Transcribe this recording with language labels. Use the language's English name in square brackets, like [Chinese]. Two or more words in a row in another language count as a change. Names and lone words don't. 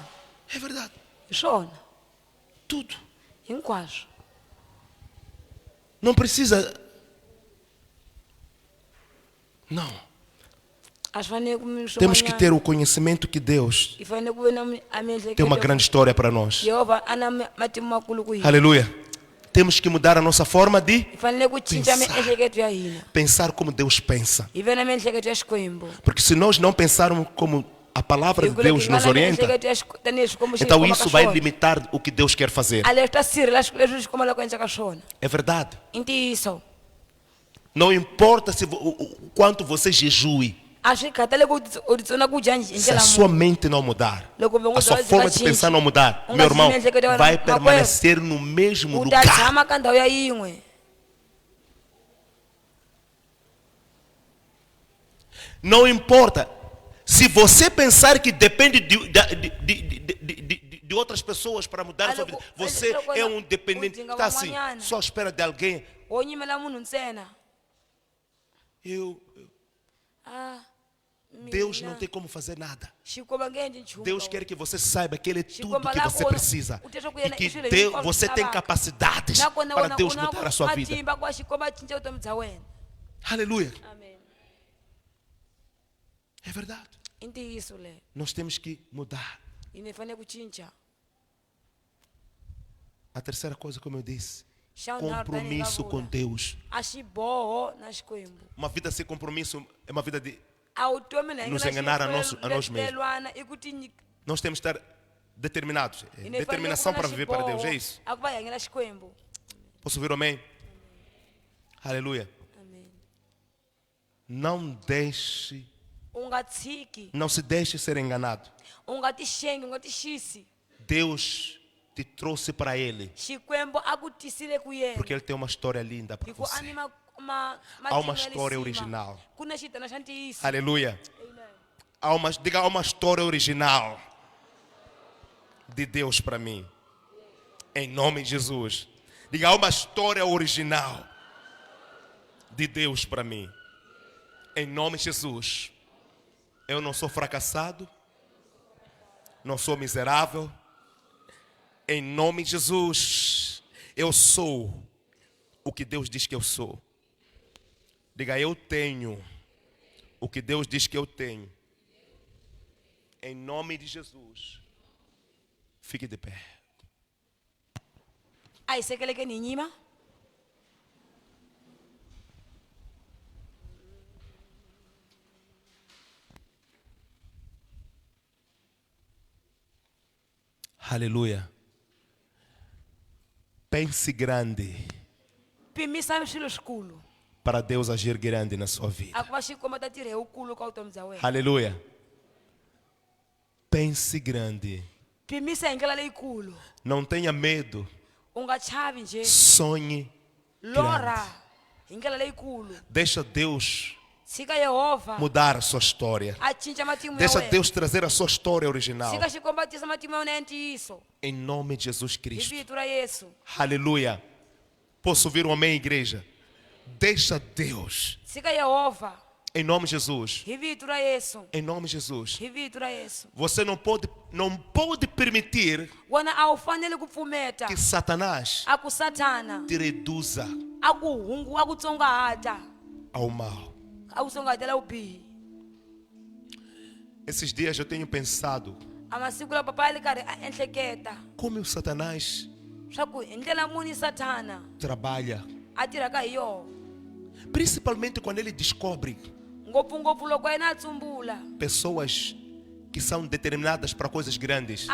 [Portuguese] É verdade. [Tsonga] hi swona [Portuguese] Tudo. [Tsonga] hinkwaswo [Portuguese] Não precisa. Não. [Tsonga] a swi fanele ku [Portuguese] Temos que ter o conhecimento que Deus [Tsonga] hi fanele ku ve na a [Portuguese] tem uma [Tsonga] miehleketo [Portuguese] grande história para nós. [Tsonga] yehovha a na matimu makulu ku hina [Portuguese] Aleluia. Temos que mudar a nossa forma de [Tsonga] hi fanele ku cinca [Portuguese] Pensar. [Tsonga] miehleketo ya hina [Portuguese] pensar como Deus pensa. [Tsonga] hi ve na miehleketo ya xikwembu [Portuguese] Porque se nós não pensarmos como a palavra [Tsonga] hi [Portuguese] de [Tsonga] ku loko [Portuguese] Deus [Tsonga] hi nga [Portuguese] nos [Tsonga] na [Portuguese] orienta, [Tsonga] miehleketo ya tanihi xikwembu xi hi [Portuguese] então [Tsonga] khomaka [Portuguese] isso vai [Tsonga] swona [Portuguese] limitar o que Deus quer fazer. [Tsonga] a leswi ta sirhela leswi xikwembu loko endlaka swona [Portuguese] É verdade. [Tsonga] i ntiyiso [Portuguese] Não importa se o quanto você jejue, [Tsonga] a swi khatale ku u titsona ku dya hi [Portuguese] se a [Tsonga] ndlela [Portuguese] sua [Tsonga] muni [Portuguese] mente não mudar, [Tsonga] loko [Portuguese] a sua forma de pensar não mudar, meu irmão, vai permanecer no mesmo [Tsonga] u ta [Portuguese] lugar. [Tsonga] tshama ka ndhawu ya yin'we [Portuguese] Não importa. Se você pensar que depende de outras pessoas para mudar a sua vida, você é um dependente. Está assim, só à espera de alguém. [Tsonga] wo nyimela munhu ntsena a [Portuguese] Deus não tem como fazer nada. [Tsonga] xikwembu nge endli nchumu [Portuguese] Deus [Tsonga] ka [Portuguese] quer [Tsonga] wena. [Portuguese] que você saiba que Ele é tudo [Tsonga] Xikwembu [Portuguese] que [Tsonga] la [Portuguese] você [Tsonga] ku [Portuguese] precisa. [Tsonga] u twa ku [Portuguese] E [Tsonga] yena i [Portuguese] que [Tsonga] swilo hinkwaswo [Portuguese] você [Tsonga] swi [Portuguese] tem [Tsonga] lavaka. [Portuguese] capacidades [Tsonga] nakona [Portuguese] para [Tsonga] wena [Portuguese] Deus [Tsonga] u na [Portuguese] mudar a sua vida. [Tsonga] matimba ku va xikwembu a cinca vutomi bya wena [Portuguese] Aleluia. [Tsonga] amen [Portuguese] É verdade. [Tsonga] i ntiyiso leyo [Portuguese] Nós temos que mudar. [Tsonga] hina hi fanele ku cinca [Portuguese] A terceira coisa, como eu disse, [Tsonga] xa vunharhu tanihi nga [Portuguese] compromisso com [Tsonga] vula [Portuguese] Deus. [Tsonga] a xiboho na xikwembu [Portuguese] Uma vida sem compromisso é uma vida de. [Tsonga] a vutomi na [Portuguese] Nos enganar a nós mesmos. [Tsonga] i ku ti [Portuguese] Nós temos que estar determinados. É [Tsonga] hina hi fanele ku [Portuguese] determinação [Tsonga] va na [Portuguese] para viver para Deus, é [Tsonga] xiboho [Portuguese] isso? [Tsonga] a ku va hi hanyela xikwembu [Portuguese] Posso ouvir amém? Aleluia. [Tsonga] amen [Portuguese] Não deixe, [Tsonga] u nga tshiki [Portuguese] não se deixe ser enganado. [Tsonga] u nga ti xengi u nga ti xisi [Portuguese] Deus te trouxe para Ele, [Tsonga] xikwembu a ku tisile ku yena [Portuguese] porque Ele tem uma história linda para [Tsonga] hi ku a [Portuguese] você. [Tsonga] ni [Portuguese] Há uma história original. [Tsonga] ku na xitana xa ntiyiso [Portuguese] Aleluia. [Tsonga] Amen. [Portuguese] Diga, há uma história original de Deus para mim. Em nome de Jesus. Diga, há uma história original de Deus para mim. Em nome de Jesus. Eu não sou fracassado. Não sou miserável. Em nome de Jesus. Eu sou o que Deus diz que eu sou. Diga, eu tenho o que Deus diz que eu tenho. Em nome de Jesus. Fique de pé. [Tsonga] a hi sekelekeni hi nyima [Portuguese] Aleluia. Pense grande [Tsonga] pimisa swilo swikulu [Portuguese] para Deus agir grande na sua vida. [Tsonga] a ku va xikomba ta tirhe wukulu ka vutomi bya wena. [Portuguese] Aleluia. Pense grande. [Tsonga] Pimisa hi ndlela leyikulu. [Portuguese] Não tenha medo. [Tsonga] U nga chavi nje. [Portuguese] Sonhe [Tsonga] Lora [Portuguese] grande. [Tsonga] hi ndlela leyikulu. [Portuguese] Deixa Deus [Tsonga] Tshika Yehova [Portuguese] mudar a sua história. [Tsonga] a cinca matimu ya [Portuguese] Deixa [Tsonga] wena. [Portuguese] Deus trazer a sua história original. [Tsonga] Tshika xikombatisa matimu ya wena ya ntiyiso. [Portuguese] Em nome de Jesus [Tsonga] Hi [Portuguese] Cristo. [Tsonga] vito ra Yesu. [Portuguese] Aleluia. Posso ouvir um amém, igreja? Deixa Deus. [Tsonga] Tshika Yehova [Portuguese] Em nome de Jesus. [Tsonga] hi vito ra Yesu. [Portuguese] Em nome de Jesus. [Tsonga] Hi vito ra Yesu. [Portuguese] Você não pode permitir [Tsonga] Wena a wu fanele ku pfumeta [Portuguese] que Satanás [Tsonga] a ku Satana [Portuguese] te reduza [Tsonga] a ku tsongahata [Portuguese] ao mal. [Tsonga] a ku tsongahatela vubihi. [Portuguese] Esses dias eu tenho pensado [Tsonga] A masiku lawa papa ya ri karhi a ehleketa [Portuguese] como o Satanás [Tsonga] swa ku hi ndlela muni Satana [Portuguese] trabalha, [Tsonga] a tirhaka hi yona, [Portuguese] principalmente quando ele descobre [Tsonga] ngopfungopfu loko yena a tsumbula [Portuguese] pessoas que são determinadas para coisas grandes.